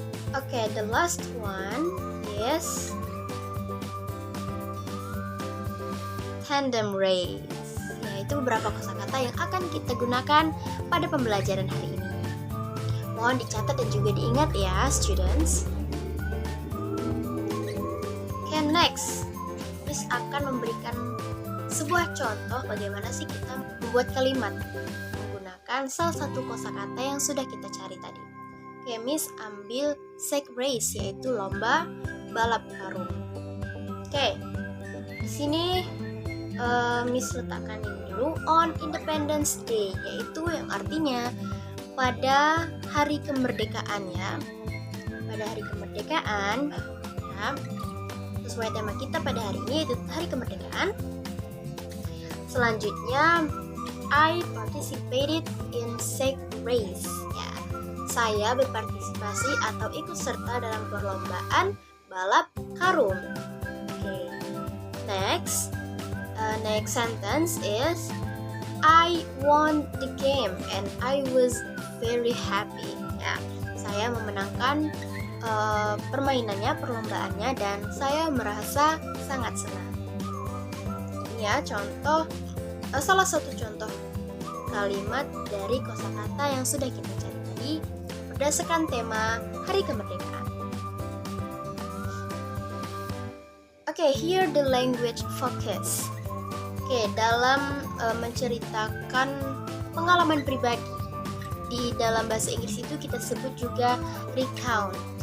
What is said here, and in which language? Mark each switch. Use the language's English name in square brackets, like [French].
[English] Okay, the last one is tandem race. [Indonesian] Yaitu beberapa kosakata yang akan kita gunakan pada pembelajaran hari ini. Mohon dicatat dan juga diingat ya, students. Okay, next. Miss akan memberikan sebuah contoh bagaimana sih kita membuat kalimat menggunakan salah satu kosakata yang sudah kita cari tadi. Oke, Miss ambil sack race, yaitu lomba balap karung. Oke, di sini Miss letakkan ini dulu, [English] on Independence Day, [Indonesian] yaitu yang artinya pada hari kemerdekaan ya. Pada hari kemerdekaan, ya, sesuai tema kita pada hari ini, yaitu hari kemerdekaan. Selanjutnya [English] I participated in sack race. [Indonesian] Ya, saya berpartisipasi atau ikut serta dalam perlombaan balap karung. Okay. [English] Next sentence is I won the game and I was very happy. [Indonesian] Ya, saya memenangkan perlombaan-nya dan saya merasa sangat senang. Ini ya salah satu contoh kalimat dari kosakata yang sudah kita cari tadi berdasarkan tema Hari Kemerdekaan. [English] Okay, here the language focus. [Indonesian] Okay, dalam menceritakan pengalaman pribadi di dalam bahasa Inggris itu kita sebut juga recount.